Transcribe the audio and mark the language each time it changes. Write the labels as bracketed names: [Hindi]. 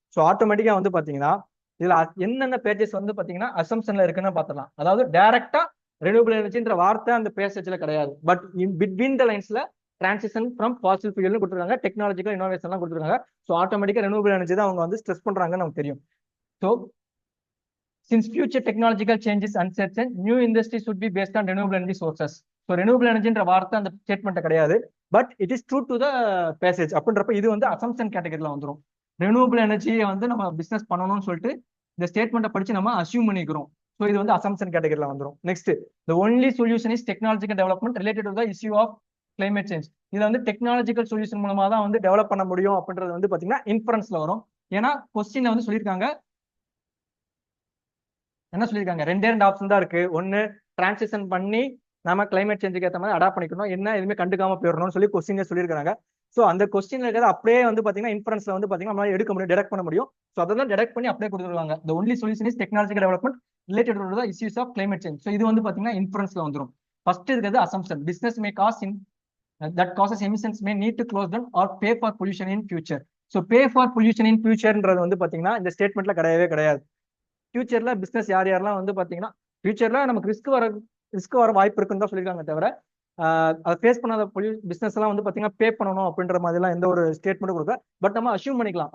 [Tamil] So ஆட்டோமேட்டிக்கா வந்து பாத்தீங்கன்னா இதுல என்னென்ன பேஜஸ் வந்து பாத்தீங்கன்னா அசம்ஷன்ல இருக்குன்னு பாத்திரலாம். அதாவது டைரக்டா ரெனியூபிள் எனர்ஜின்ற வார்த்தை அந்த பேசேஜ்ல கிடையாது. But between the லைன்ஸ்ல transition from Fazil ஃபியூயல்னு கொடுத்துருக்காங்க, டெக்னாலஜிக்கல் இனோவேஷன் எல்லாம் கொடுத்துருக்காங்க. ஸோ ஆட்டோமேட்டிக்கா ரெனியூபிள் எனர்ஜி தான் அவங்க வந்து ஸ்ட்ரெஸ் பண்றாங்கன்னு நமக்கு தெரியும். [English] So since future technological changes uncertain, new industries should be based on renewable energy sources. [Tamil] So renewable energy என்ற வார்த்தை அந்த ஸ்டேட்மெண்ட் கிடையாது. [English] but it is true to the passage [Tamil] அப்படின்றப்ப இது வந்து அசம்ஷன் கேட்டகரியில வந்துடும். ரெனியூபிள் எனர்ஜியை வந்து நம்ம பிசினஸ் பண்ணணும்னு சொல்லிட்டு இந்த ஸ்டேட்மெண்ட்டை படிச்சு நம்ம அசியூம் பண்ணிக்கிறோம். ஸோ இது வந்து அசம்ஷன் கேட்டகரியில வந்துடும். [English] Next, the only solution is technological development related to the issue of climate change. [Tamil] இதுல வந்து டெக்னாலஜிக்கல் சொல்யூஷன் மூலமா தான் வந்து டெவலப் பண்ண முடியும் அப்படின்றது வந்து பாத்தீங்கன்னா இன்ஃபரன்ஸ்ல வரும். ஏன்னா கொஸ்டின்ல வந்து சொல்லியிருக்காங்க, என்ன சொல்லியிருக்காங்க, ரெண்டு ஆப்ஷன் தான் இருக்கு. ஒன்னு டிரான்சிஷன் பண்ணி நம்ம கிளைமேட் சேஞ்சுக்கு ஏற்ற மாதிரி அடாப்ட் பண்ணிக்கணும், என்ன எதுவுமே கண்டுக்காம போயிடணும்னு சொல்லி கொஸ்டின்ல சொல்லியிருக்காங்க. ஸோ அந்த கொஸ்டின்ல இருக்கிறது அப்படியே வந்து பாத்தீங்கன்னா இன்ஃபரன்ஸ்ல வந்து பாத்தீங்கன்னா நம்மளால எடுக்க முடியும், டிடெக்ட் பண்ண முடியும். ஸோ அதெல்லாம் டிடெக்ட் பண்ணி அப்படியே கொடுத்துருவாங்க. [English] The only solution is technological development related to the issues of climate change. [Tamil] So இது வந்து பாத்தீங்கன்னா இன்ஃபரன்ஸ்ல வந்துடும். [English] First இருக்கிறது assumption, business may cause in that causes emissions may need to close down or pay for pollution in future. So pay for pollution in future [Tamil] ன்றது வந்து பாத்தீங்கன்னா இந்த ஸ்டேட்மெண்ட்ல கிடையவே கிடையாது. ஃபியூச்சர்ல பிசினஸ் யாரெல்லாம் வந்து பாத்தீங்கன்னா ஃபியூச்சர்ல நமக்கு ரிஸ்க் வர வாய்ப்பு இருக்குன்னு தான் சொல்லியிருக்காங்க. தவிர அதை ஃபேஸ் பண்ணாத பிசினஸ் எல்லாம் வந்து பாத்தீங்கன்னா பே பண்ணணும் அப்படின்ற மாதிரி எல்லாம் எந்த ஒரு ஸ்டேட்மெண்ட் கொடுக்க. பட் நம்ம அசியூம் பண்ணிக்கலாம்.